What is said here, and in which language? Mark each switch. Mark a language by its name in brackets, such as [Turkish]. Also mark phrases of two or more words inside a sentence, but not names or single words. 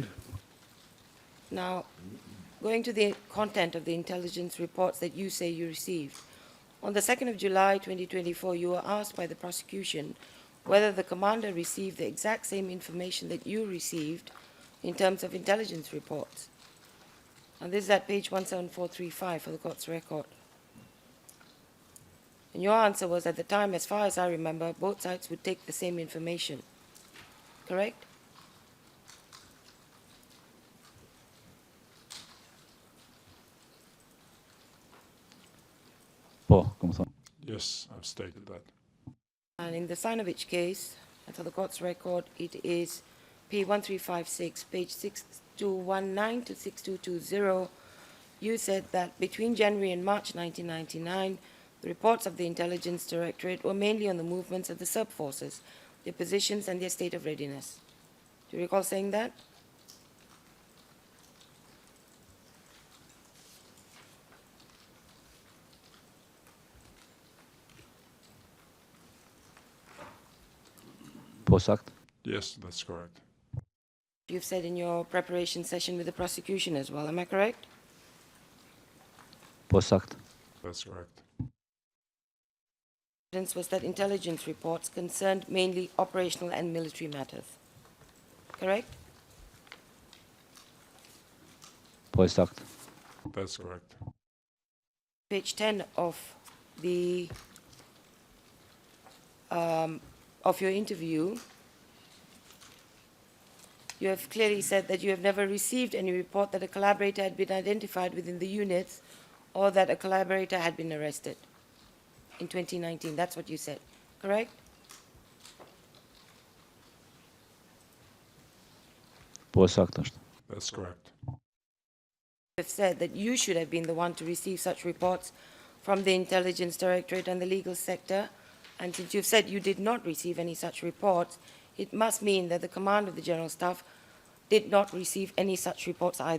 [English] Now, going to the content of the intelligence reports that you say you received, on the 2nd of July 2024, you were asked by the prosecution whether the commander received the exact same information that you received in terms of intelligence reports. And this is at page 17435 for the court's record. And your answer was, at the time, as far as I remember, both sides would take the same information. Correct? [Albanian] Po, kom thonë. [English] Yes, I've stated that. And in the Sinovich case, and for the court's record, it is P1356, page 6219 to 6220. You said that between January and March 1999, the reports of the Intelligence Directorate were mainly on the movements of the Serb forces, their positions, and their state of readiness. Do you recall saying that? [Albanian] Po saktë? [English] Yes, that's correct. You've said in your preparation session with the prosecution as well, am I correct? [Albanian] Po saktë? [English] That's correct. Evidence was that intelligence reports concerned mainly operational and military matters. Correct? [Albanian] Po e saktë? [English] That's correct. Page 10 of the of your interview, you have clearly said that you have never received any report that a collaborator had been identified within the units or that a collaborator had been arrested in 2019. That's what you said, correct? [Albanian] Po e saktë është. [English] That's correct. You have said that you should have been the one to receive such reports from the Intelligence Directorate and the legal sector, and since you've said you did not receive any such reports, it must mean that the Command of the General Staff did not receive any such reports either.